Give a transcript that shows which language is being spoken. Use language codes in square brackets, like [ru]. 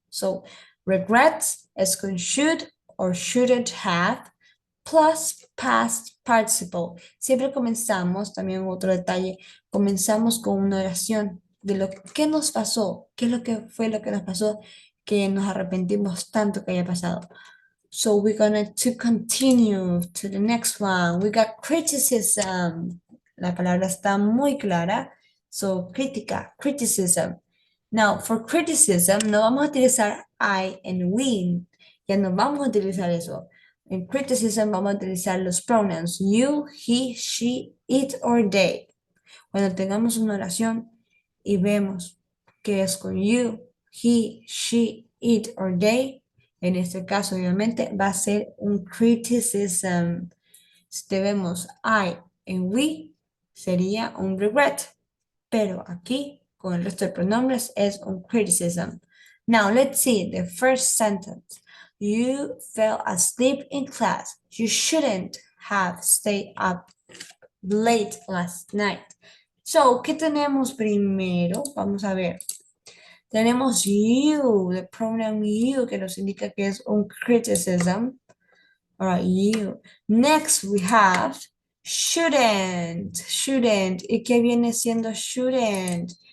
[en] So regrets is con should or shouldn't have plus past participle. [es] Siempre comenzamos, también otro detalle, comenzamos con una oración de lo que nos pasó, qué es lo que fue lo que nos pasó, que nos arrepentimos tanto que haya pasado. [en] So we're going to continue to the next one. We got criticism. [es] La palabra está muy clara. [en] So crítica, criticism. Now, for criticism, [es] no vamos a utilizar [en] I and we. [es] Ya no vamos a utilizar eso. En criticism vamos a utilizar los pronouns [en] you, he, she, it, or they. [es] Cuando tengamos una oración y vemos que es con [en] you, he, she, it, or they, [es] en este caso obviamente va a ser un criticism. Si vemos I en we, sería un regret. Pero aquí, con el resto de pronombres, es un criticism. [en] Now, let's see the first sentence. You fell asleep in class. You shouldn't have stayed up late last night. [es] So, ¿qué tenemos primero? Vamos a ver. Tenemos you, [en] the pronoun you, [es] que nos indica que es un criticism. [en] All right, you. Next we have shouldn't, shouldn't. [es] ¿Y qué viene siendo shouldn't?